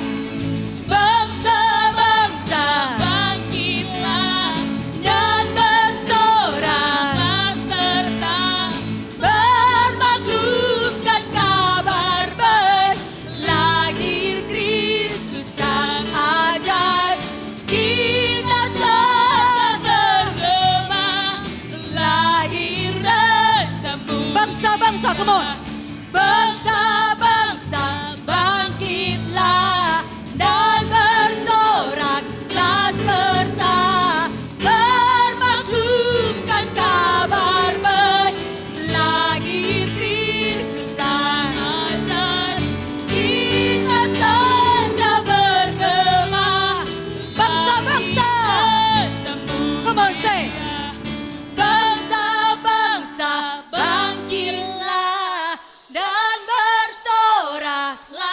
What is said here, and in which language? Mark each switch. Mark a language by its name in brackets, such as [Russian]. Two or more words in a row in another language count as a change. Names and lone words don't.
[Indonesian] Bangsa-bangsa bangkitlah dan bersoraklah serta bermaklumkan kabar baik. Lahir Kristus terang ajaib, kita surga bergema, lahir Raja mulia. Bangsa-bangsa, [English] come on. [Indonesian] Bangsa-bangsa bangkitlah dan bersoraklah serta bermaklumkan kabar baik. Lahir Kristus terang ajaib, kita surga bergema. Bangsa-bangsa, [English] come on, say. Bangsa-bangsa bangkitlah dan bersorak